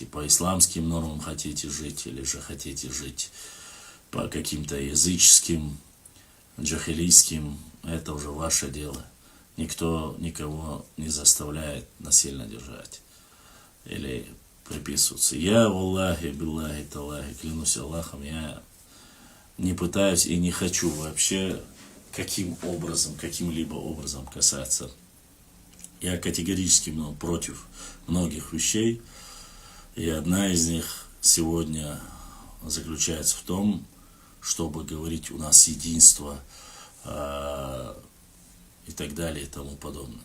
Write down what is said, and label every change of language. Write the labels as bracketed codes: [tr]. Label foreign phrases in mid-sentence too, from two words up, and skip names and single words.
[ru] По исламским нормам хотите жить, или же хотите жить по каким-то языческим, джахилийским. Это уже ваше дело. Никто никого не заставляет насильно держать или приписываться. Я, [ar] والله بالله تالله, [ru] клянусь Аллахом, я не пытаюсь и не хочу вообще каким-либо образом касаться. Я категорически против многих вещей, и одна из них сегодня заключается в том, чтобы говорить у нас единство и так далее и тому подобное.